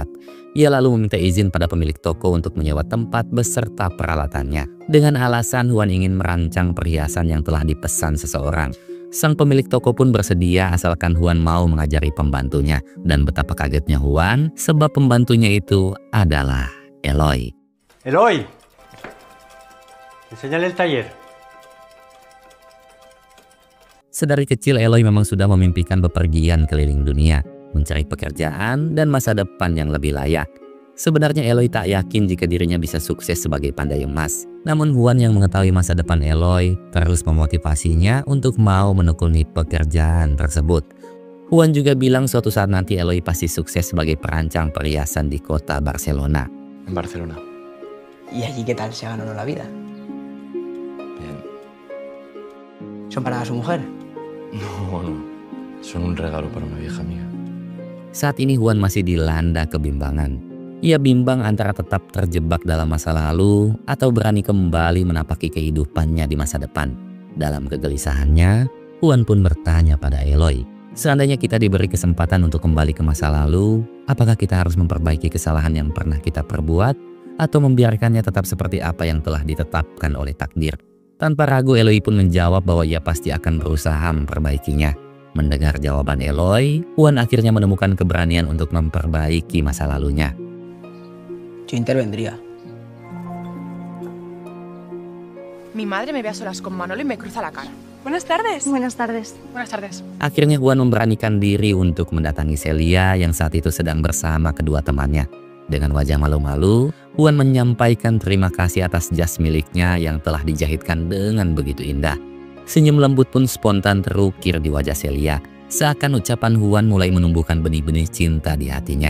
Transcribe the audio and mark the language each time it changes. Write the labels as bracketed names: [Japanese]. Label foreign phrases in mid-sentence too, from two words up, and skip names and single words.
[Indonesian] Ia lalu meminta izin pada pemilik toko untuk menyewa tempat beserta peralatannya. Dengan alasan Juan ingin merancang perhiasan yang telah dipesan seseorang. Sang pemilik toko pun bersedia asalkan Juan mau mengajari pembantunya. Dan betapa kagetnya Juan sebab pembantunya itu adalah Eloy. [Spanish] Eloy, enséñale el taller. [Indonesian] Sedari kecil Eloy memang sudah memimpikan bepergian keliling dunia, mencari pekerjaan dan masa depan yang lebih layak. Sebenarnya Eloy tak yakin jika dirinya bisa sukses sebagai pandai emas. Namun Juan yang mengetahui masa depan Eloy terus memotivasinya untuk mau menekuni pekerjaan tersebut. Juan juga bilang suatu saat nanti Eloy pasti sukses sebagai perancang perhiasan di kota Barcelona. [Spanish] En Barcelona. ¿Y allí qué tal se gana uno la vida? Bien. ¿Son para su mujer? No, no. Son un regalo para una vieja amiga. [Indonesian] Saat ini Juan masih dilanda kebimbangan. Ia bimbang antara tetap terjebak dalam masa lalu atau berani kembali menapaki kehidupannya di masa depan. Dalam kegelisahannya, Juan pun bertanya pada Eloy, seandainya kita diberi kesempatan untuk kembali ke masa lalu, apakah kita harus memperbaiki kesalahan yang pernah kita perbuat atau membiarkannya tetap seperti apa yang telah ditetapkan oleh takdir? Tanpa ragu Eloy pun menjawab bahwa ia pasti akan berusaha memperbaikinya. Mendengar jawaban Eloy, Juan akhirnya menemukan keberanian untuk memperbaiki masa lalunya. [Spanish] Yo intervendría. Mi madre me ve a solas con Manolo y me cruza la cara. Buenas tardes. Buenas tardes. Buenas tardes. [Indonesian] Akhirnya Juan memberanikan diri untuk mendatangi Celia yang saat itu sedang bersama kedua temannya. Dengan wajah malu-malu, Juan menyampaikan terima kasih atas jas miliknya yang telah dijahitkan dengan begitu indah. Senyum lembut pun spontan terukir di wajah Celia, seakan ucapan Juan mulai menumbuhkan benih-benih cinta di hatinya.